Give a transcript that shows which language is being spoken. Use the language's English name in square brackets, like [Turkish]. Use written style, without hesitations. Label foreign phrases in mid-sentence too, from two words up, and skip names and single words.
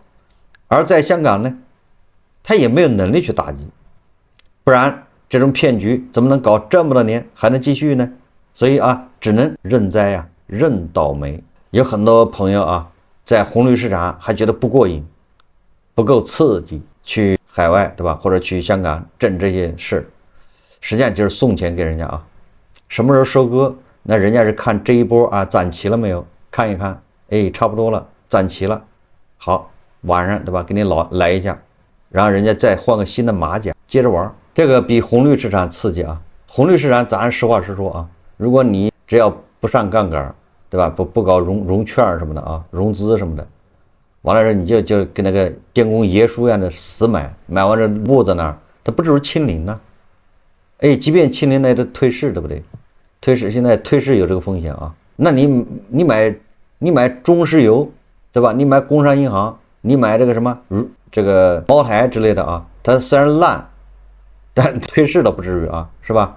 [Chinese] 而在香港呢，他也沒有能力去打擊，不然這種騙局怎麼能搞這麼多年還能繼續呢？所以只能認栽啊，認倒霉。有很多朋友在紅綠市場還覺得不過癮，不夠刺激，去海外對吧，或者去香港掙這些事，實際上就是送錢給人家啊。什麼時候收割？那人家是看這一波攢齊了沒有，看一看，差不多了，攢齊了，好。晚上對吧，給你來一下，然後人家再換個新的馬甲，接着玩。這個比紅綠市場刺激啊！紅綠市場咱實話實說啊，如果你只要不上槓桿，對吧？不搞融券什麼的啊，融資什麼的，完了之後你就跟那个电工爷叔一样的死買完了握在那儿，它不就是清零呢？哎，即便清零那都退市，对不对？退市现在退市有这个風險啊。那你買中石油，對吧？你買工商銀行，你買這個什麼這個茅台之類的啊，它雖然爛，但退市倒不至於啊，是吧？